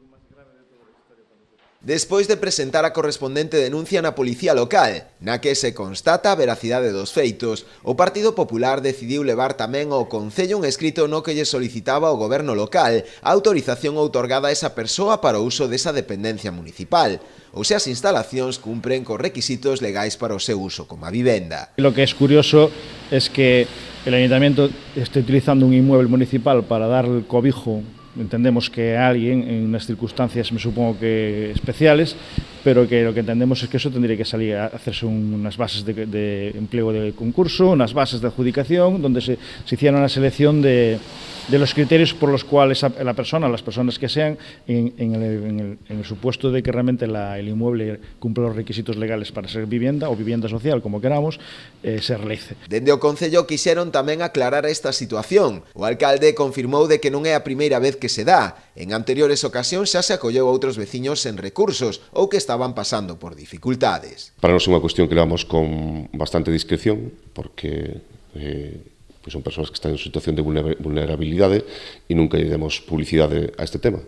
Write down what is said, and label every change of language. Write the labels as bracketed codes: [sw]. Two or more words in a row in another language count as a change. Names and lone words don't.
[gl] Despois de presentar a correspondente denuncia na Policía Local, na que se constata a veracidade dos feitos, o Partido Popular decidiu levar tamén ao Concello un escrito no que lle solicitaba ao Goberno local a autorización outorgada a esa persoa para o uso desa dependencia municipal, ou se as instalacións cumpren cos requisitos legais para o seu uso como a vivenda. [es] Lo que es curioso es que el Ayuntamiento esté utilizando un inmueble municipal para dar el cobijo, entendemos que a alguien en unas circunstancias, me supongo que especiales, pero que lo que entendemos es que eso tendría que salir a hacerse unas bases de empleo de concurso, unas bases de adjudicación, donde se hiciera una selección de los criterios por los cuales la persona, las personas que sean, en el supuesto de que realmente el inmueble cumple los requisitos legales para ser vivienda o vivienda social, como queramos, se realice. [gl] Dende o Concello quixeron tamén aclarar esta situación. O alcalde confirmou de que non é a primeira vez que se dá. En anteriores ocasións xa se acolleu a outros veciños sen recursos ou que estaban pasando por dificultades. Para nós é unha cuestión que levamos con bastante discreción, porque pois son persoas que están en situación de vulnerabilidade e nunca lle demos publicidade a este tema.